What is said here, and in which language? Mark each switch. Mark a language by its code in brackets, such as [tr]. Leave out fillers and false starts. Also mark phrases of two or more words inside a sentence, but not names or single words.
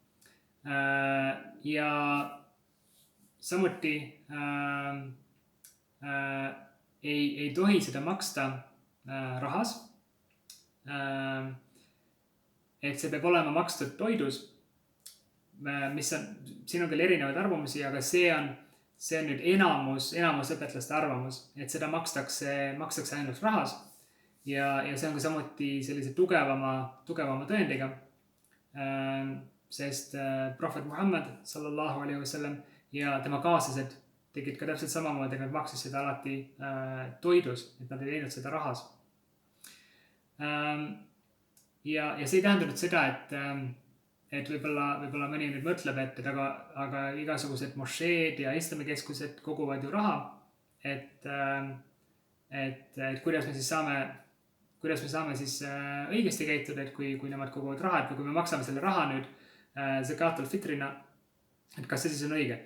[et] Ja samuti ei tohi seda maksta rahas, et see peab olema makstud toidus, mis on, siin on küll erinevaid arvamusi, aga see on nüüd enamus õpetlaste arvamus, et seda makstakse ainult rahas, ja see on ka samuti sellise tugevama tõendiga, sest prohvet Muhammad [ar] صلى الله عليه وسلم [et] ja tema kaaslased tegid ka täpselt samamoodi, nad maksid seda alati toidus, et nad ei teinud seda rahas. Ja see ei tähenda nüüd seda, et võib-olla mõni nüüd mõtleb, et aga igasugused mošeed ja islamikeskused koguvad ju raha, et kuidas me saame siis õigesti käituda, et kui nemad koguvad raha, et kui me maksame selle raha nüüd zakat al-fitrina, et kas see siis on õige.